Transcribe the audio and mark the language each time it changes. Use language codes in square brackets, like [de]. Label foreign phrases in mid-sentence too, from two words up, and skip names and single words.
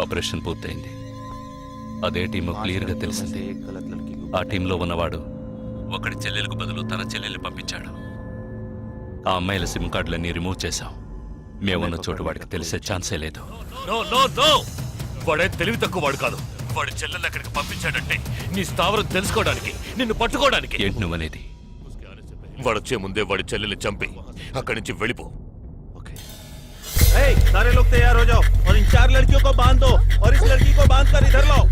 [te] ఆపరేషన్ పూర్తయింది. అదే టీము క్లియర్గా తెలిసింది. [hi] एक गलत लड़की को। [te] ఆ టీంలో ఉన్నవాడు ఒకడి చెల్లెలకు బదులు తన చెల్లెల్ని పంపించాడు. ఆ అమ్మాయిల సిమ్ కార్డులన్నీ రిమూవ్ చేశాం. మేమున్న చోటు వాడికి తెలిసే ఛాన్సే లేదు. వాడే తెలివి తక్కువ వాడు కాదు. వాడి చెల్లెల్ని అక్కడికి పంపించాడంటే నీ స్థావరం తెలుసుకోవడానికి, నిన్ను పట్టుకోవడానికి. ఏంటి నువ్వనేది? వాడొచ్చే ముందే వాడి చెల్లెల్ని చంపి అక్కడి నుంచి వెళ్ళిపో. [hi] सारे लोग तैयार हो जाओ और इन 4 लड़कियों को बांध दो और इस लड़की को बांध कर इधर लाओ।